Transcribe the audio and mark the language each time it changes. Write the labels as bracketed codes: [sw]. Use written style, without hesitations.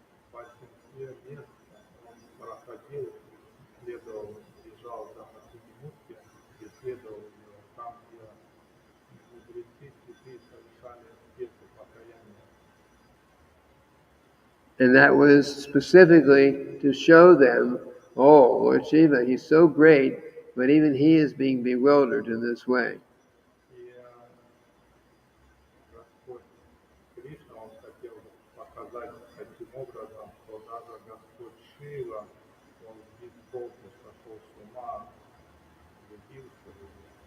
[ru] В большинстве мест он проходил, следовал, бежал за Махини Мурти, исследовал ее там, где мудрецы святые совершали аспекты покаяния. [en] And that was specifically to show them, oh, Lord Shiva, he's so great, but even he is being bewildered in this way. [ru] И Господь Кришна, он хотел показать таким образом, что даже Господь Шива, он без толку сошел с ума, влюбился в него.